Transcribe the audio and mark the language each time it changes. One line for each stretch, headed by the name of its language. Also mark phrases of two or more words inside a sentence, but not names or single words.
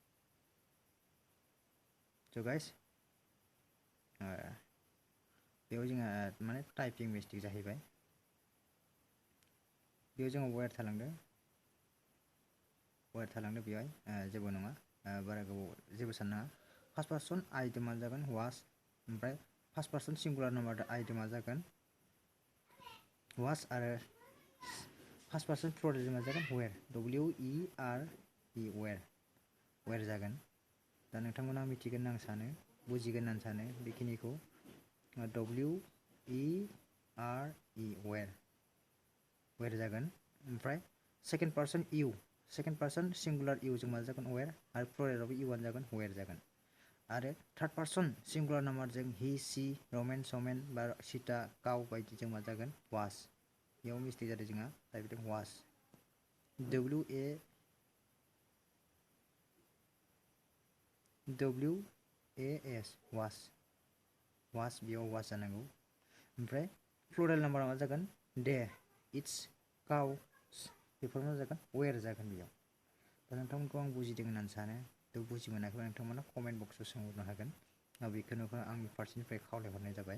Bodo: स' गाइस बेयाव जोंहा माने
English: typing mistake
Bodo: जाहैबाय बेयाव जोङो वेर थालांदों बेवहाय जेबो नङा बारा गोबाव जेबो साननाङा
English: first person
Bodo: आइदो मा जागोन वाज ओमफ्राय
English: first person singular number
Bodo: आइदो मा जागोन वाज आरो
English: first person plural
Bodo: मा जागोन
English: were WERE were
Bodo: जागोन दा नोंथांमोना मिथिगोन आं सानो बुजिगोन आं सानो बेखिनिखौ
English: WERE were
Bodo: जागोन ओमफ्राय
English: second person singular you
Bodo: जों मा जागोन वेर आरो प्लुरेलावबो इउआनो जागोन वेर जागोन आरो
English: third person singular number he she
Bodo: रमेन समेन बा सीता काव बायदि जों मा जागोन वाज बेयाव मिस्टेक जादों जोंहा जाहैबाय
English: was WAS was
Bodo: बेयाव वाज जानांगौ ओमफ्राय
English: plural number
Bodo: मा जागोन
English: they it's cows before
Bodo: मा जागोन वेर जागोन बेयाव दा नोंथांमोनखौ आं बुजिदों होननानै सानो थ' बुजि मोनाखैबा नोंथांमोना
English: comment box
Bodo: सोंहरनो हागोन बेखौनो आंनि फारसेनिफ्राय खावलायहरनाय जाबाय